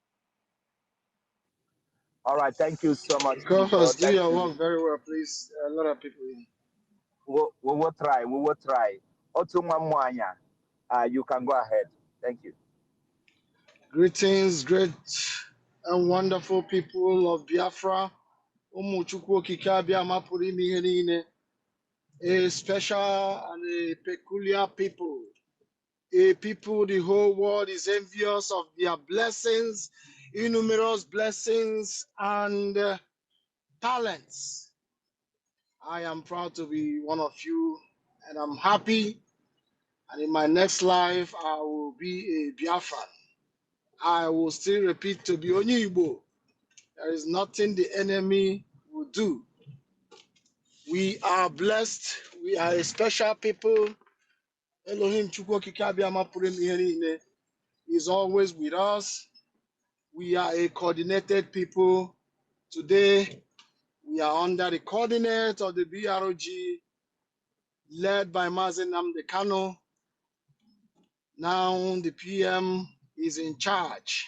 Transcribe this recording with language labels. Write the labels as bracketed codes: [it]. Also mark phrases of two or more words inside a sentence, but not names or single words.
[en] All right, thank you so much, Biko. Co-host, do Thank your you. work very well, please. A lot of people in. We will try. We will try. Otuma Mwanya, you can go ahead. Thank you. Greetings, great and wonderful people of Biafra. [ig] Ụmụ Chukwu okike abịa mapụrụ ime ihe niile. [en] A special and a peculiar people. A people the whole world is envious of their blessings, innumerous blessings and talents. I am proud to be one of you, and I'm happy. And in my next life, I will be a Biafran. I will still repeat to be Onyibo. There is nothing the enemy will do. We are blessed. We are a special people. [ig] Elohim Chukwu Okike Abịama pụrụ ime ihe niile [en] is always with us. We are a coordinated people. Today, we are under the coordinate of the BROG, led by Mazen Namde Kano. Now the PM is in charge.